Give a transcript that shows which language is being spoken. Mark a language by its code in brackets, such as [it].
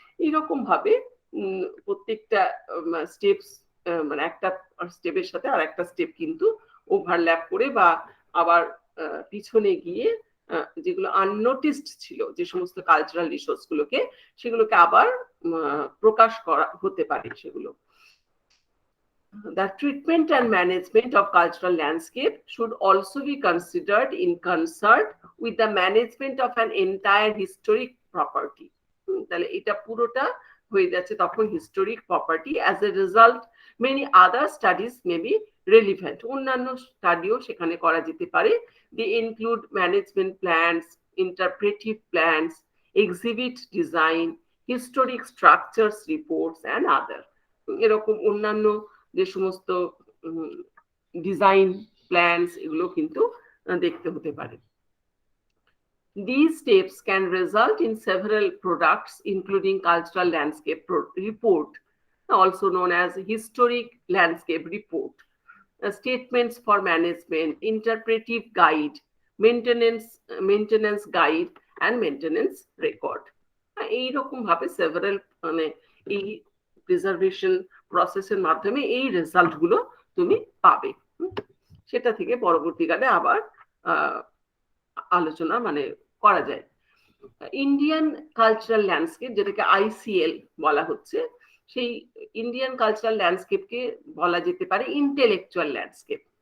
[bn] এইরকম ভাবে প্রত্যেকটা স্টেপস, মানে একটা স্টেপের সাথে আর একটা স্টেপ কিন্তু ওভারল্যাপ করে বা আবার পিছনে গিয়ে যেগুলো আননোটিসড ছিল, যে সমস্ত কালচারাল রিসোর্স গুলোকে, সেগুলোকে আবার প্রকাশ করা হতে পারে সেগুলো। [en] The treatment and management of cultural landscape should also be considered in concert with the management of an entire historic property. [bn] তাহলে এটা পুরোটা হয়ে যাচ্ছে তখন [en] historic property. As a result, many other studies may be relevant. [bn] অন্যান্য স্টাডিও সেখানে করা যেতে পারে। [en] They include management plans, interpretive plans, exhibit design, historic structures reports and other. [bn] এরকম অন্যান্য যে সমস্ত ডিজাইন প্ল্যানস এগুলো কিন্তু দেখতে হতে পারে। [en] These steps can result in several products, including cultural landscape report, also known as historic landscape report, statements for management, interpretive guide, maintenance guide, and maintenance record. [bn] এইরকম ভাবে several মানে এই প্রিজার্ভেশন প্রসেসের মাধ্যমে এই রেজাল্ট গুলো তুমি পাবে। সেটা থেকে পরবর্তীকালে আবার আলোচনা মানে করা যায়। ইন্ডিয়ান কালচারাল ল্যান্ডস্কেপ, যেটাকে ICL বলা হচ্ছে, সেই ইন্ডিয়ান কালচারাল ল্যান্ডস্কেপকে বলা যেতে পারে ইন্টেলেকচুয়াল ল্যান্ডস্কেপ।